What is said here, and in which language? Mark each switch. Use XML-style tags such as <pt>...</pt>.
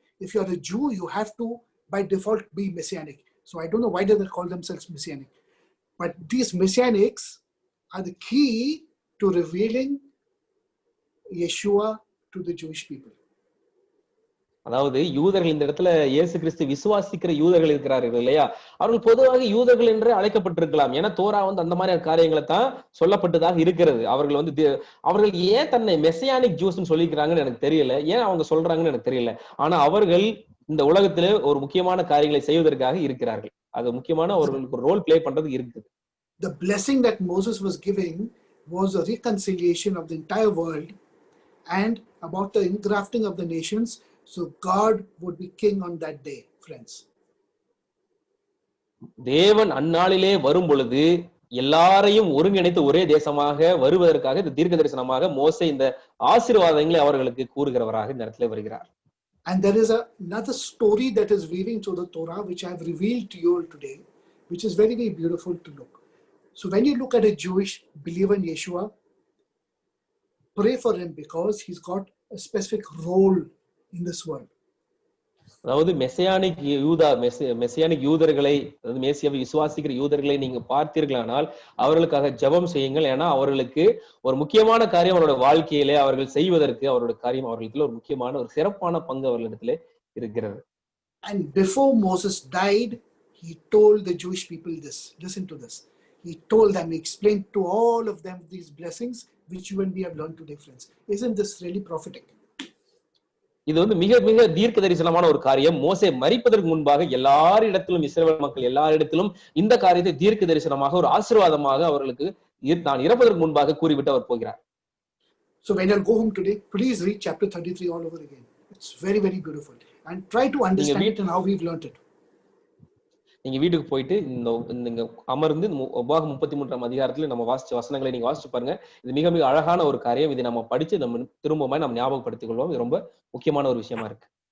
<en>If you are a Jew, you have to by default be Messianic. So I don't know why they call themselves Messianic. But these Messianics are the key to revealing Yeshua to the Jewish people.</en> <ta>அதாவது யூதர்கள் இந்த இடத்துல இயேசு கிறிஸ்து விசுவாசிக்கிற யூதர்கள் இருக்கிறார்கள் இல்லையா, அவர்கள் பொதுவாக யூதர்கள் என்று அழைக்கப்பட்டிருக்கலாம். ஏன்னா தோரா அந்த மாதிரி காரியங்களை தான் சொல்லப்பட்டதாக இருக்கிறது. அவர்கள் ஏன் தன்னை</ta> <en>messianic ஜூஸ்ன்னு</en> <ta>சொல்லிக்கிறாங்கன்னு எனக்கு தெரியல, ஏன் அவங்க சொல்றாங்கன்னு எனக்கு தெரியல. ஆனா அவர்கள் இந்த உலகத்திலே ஒரு முக்கியமான காரியங்களை செய்வதற்காக இருக்கிறார்கள். அது முக்கியமான ஒரு</ta> <en>role play</en> <ta>பண்றது இருக்குது.</ta> <en>The blessing that Moses was giving was a reconciliation of the entire world and about the ingrafting of the nations. So God would be king on that day, friends.</en> <ta>தேவன் அந்நாளிலே வரும் பொழுது எல்லாரையும் ஒருங்கிணைத்து ஒரே தேசமாக வருவதற்காக இந்த தீர்க்க தரிசனமாக மோசே இந்த ஆசீர்வாதங்களை அவர்களுக்கு கூறுகிறவராக இந்த இடத்துல வருகிறார்.</ta> <en>And there is another story that is weaving through the Torah, which I have revealed to you all today, which is very, very beautiful to look. So when you look at a Jewish believer in Yeshua, pray for him because he's got a specific role in this world.</en> <ta>அதாவது messianic யூதர்களை, அதாவது மேசியாவை விசுவாசிக்கிற யூதர்களை நீங்க பார்த்தீர்களானால் அவர்களுக்காக ஜெபம் செய்யுங்கள். ஏன்னா அவர்களுக்கு ஒரு முக்கியமான காரியம் அவரோட வாழ்க்கையிலே அவர்கள் செய்வதற்கு அவரோட காரியம் அவர்களுக்கு ஒரு முக்கியமான ஒரு சிறப்பான பங்கு அவர்களிடத்திலே இருக்கிறது.</ta> <en>And before Moses died, he told the Jewish people this. Listen to this. He told them, he explained to all of them these blessings which you and we have learned today, friends. Isn't this really prophetic?</en> <ta>இது வந்து மிக மிக தீர்க்க தரிசனமான ஒரு காரியம். மோசே மரிப்பதற்கு முன்பாக எல்லாரிடத்திலும், இஸ்ரவேல் மக்கள் எல்லாரிடத்திலும் இந்த காரியத்தை தீர்க்க தரிசனமாக, ஒரு ஆசீர்வாதமாக அவர்களுக்கு நான் இறப்பதற்கு முன்பாக கூறிவிட்டு அவர் போகிறார்.</ta> <en>So when you'll go home today, please read chapter 33 all over again. It's very, very beautiful. And try to understand it and how we've learned it.</en> <ta>நீங்க வீட்டுக்கு போயிட்டு இந்த அமர்ந்து உபாகம் 33ஆம் அதிகாரத்துல நம்ம வாசிச்ச வசனங்களை நீங்க வாசிச்சு பாருங்க. இது மிக மிக அழகான ஒரு காரியம். இதை நம்ம படிச்சு நம்ம திரும்பவும் நம்ம ஞாபகப்படுத்திக் கொள்வோம். இது ரொம்ப முக்கியமான ஒரு விஷயமா இருக்கு.</ta>